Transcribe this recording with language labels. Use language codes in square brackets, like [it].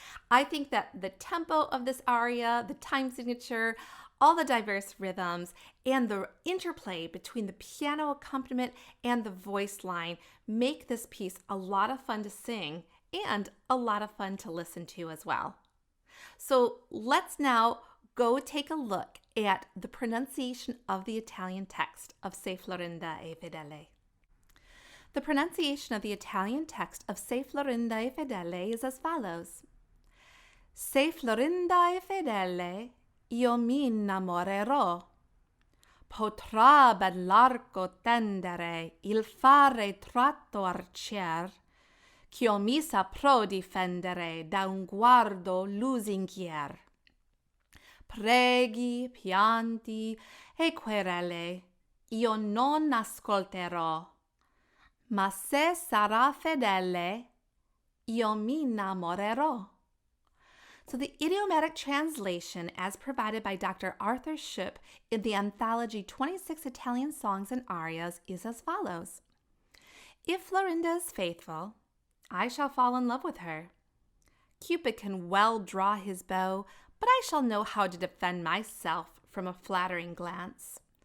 [en] I think that the tempo of this aria, the time signature, all the diverse rhythms, and the interplay between the piano accompaniment and the voice line make this piece a lot of fun to sing and a lot of fun to listen to as well. So let's now go take a look at the pronunciation of the Italian text of Se Florinda e Fedele. The pronunciation of the Italian text of Se Florinda e Fedele is as follows. [it] Se Florinda e fedele, io mi innamorerò. Potrà bell'arco tendere, il fare tratto arcier, ch'io mi saprò difendere da un guardo lusinghier. Preghi, pianti e querele, io non ascolterò, ma se sarà fedele, io mi innamorerò. [en] So the idiomatic translation, as provided by Dr. Arthur Schupp in the anthology 26 Italian Songs and Arias, is as follows. If Florinda is faithful, I shall fall in love with her. Cupid can well draw his bow, but I shall know how to defend myself from a flattering glance.